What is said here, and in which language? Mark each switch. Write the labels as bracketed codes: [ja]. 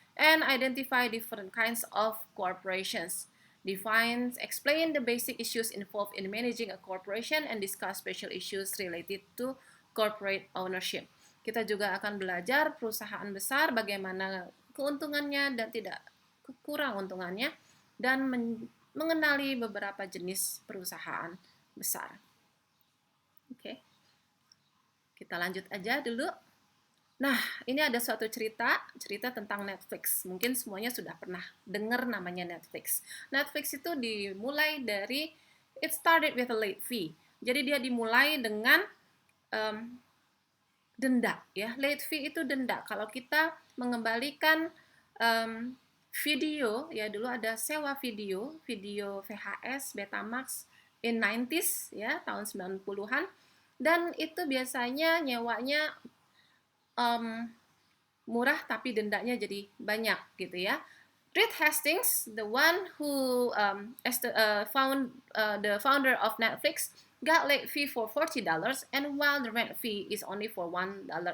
[en] and identify different kinds of corporations. Explain the basic issues involved in managing a corporation and discuss special issues related to corporate ownership. [id] Kita juga akan belajar perusahaan besar, bagaimana keuntungannya dan tidak kurang untungannya, dan mengenali beberapa jenis perusahaan besar. Oke, kita lanjut aja dulu. Nah, ini ada suatu cerita tentang Netflix. Mungkin semuanya sudah pernah dengar namanya Netflix. Netflix itu dimulai dari, [en] it started with a late fee. [id] Jadi dia dimulai dengan denda, ya. Late fee itu denda. Kalau kita mengembalikan video, ya dulu ada sewa video VHS, Betamax [en] in 90s, [id] ya, tahun 90-an. Dan itu biasanya nyewanya murah tapi dendanya jadi banyak gitu ya. [en] Reed Hastings, the one who the founder of Netflix, got late fee for $40, and while the rent fee is only for $1.99.